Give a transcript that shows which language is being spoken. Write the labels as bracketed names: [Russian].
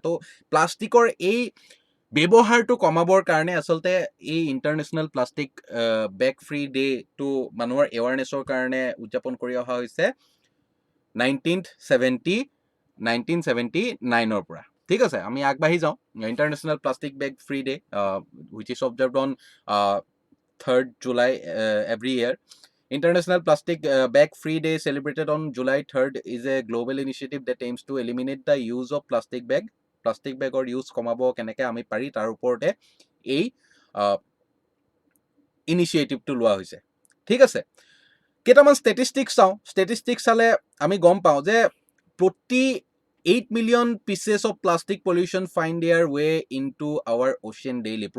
[Assamese] তো প্লাষ্টিকৰ এই ব্যৱহাৰটো কমাবৰ কাৰণে আচলতে এই ইণ্টাৰনেশ্যনেল প্লাষ্টিক বেগ ফ্ৰী ডেটো মানুহৰ এৱাৰনেছৰ কাৰণে উদযাপন কৰি অহা হৈছে 1979ৰ পৰা। ঠিক আছে, আমি আগবাঢ়ি যাওঁ। [English] International plastic bag free day which is observed on 3rd July every year. International Plastic Bag Free Day celebrated on July 3rd is a global initiative that aims to eliminate the use of plastic bag. [Assamese] Plastic বেগৰ use কমাব কেনেকৈ আমি পাৰি, তাৰ ওপৰতে এই ইনিচিয়েটিভটো লোৱা হৈছে। ঠিক আছে, কেইটামান ষ্টেটিষ্টিক্স চাওঁ। ষ্টেটিষ্টিক্স চালে আমি গম পাওঁ যে প্ৰতি [English] 8 million pieces of plastic pollution find their way into our ocean daily.